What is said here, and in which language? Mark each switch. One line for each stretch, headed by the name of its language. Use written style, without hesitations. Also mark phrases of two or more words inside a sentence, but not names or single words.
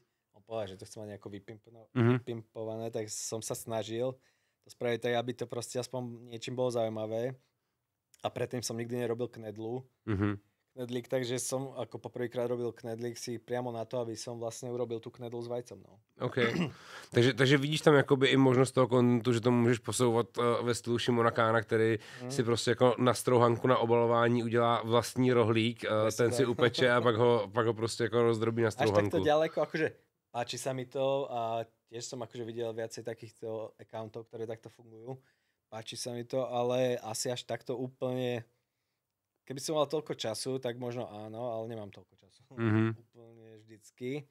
Slovak: On povedal, že to chce mať nejako vypimpované, tak som sa snažil to spraviť tak, aby to proste aspoň niečím bolo zaujímavé. A predtým som nikdy nerobil knedlu. Knedlík, takže som ako poprvýkrát robil knedlík si priamo na to, aby som vlastne urobil tú knedlu s vajcom. No.
Czech: OK. takže vidíš tam jakoby i možnost toho kontentu, že to můžeš posouvat ve stylu Šimona Kána, který si prostě jako na strouhanku na obalování udělá vlastní rohlík, ten si upeče a pak ho prostě jako rozdrobí na strouhanku.
Slovak: Až takto ďaleko, akože páči sa mi to a tiež som akože videl viacej takýchto accountov, ktoré takto fungujú. Páči sa mi to, ale asi až takto úplne... Keby som mal toľko času, tak možno áno, ale nemám toľko času. Úplne vždycky.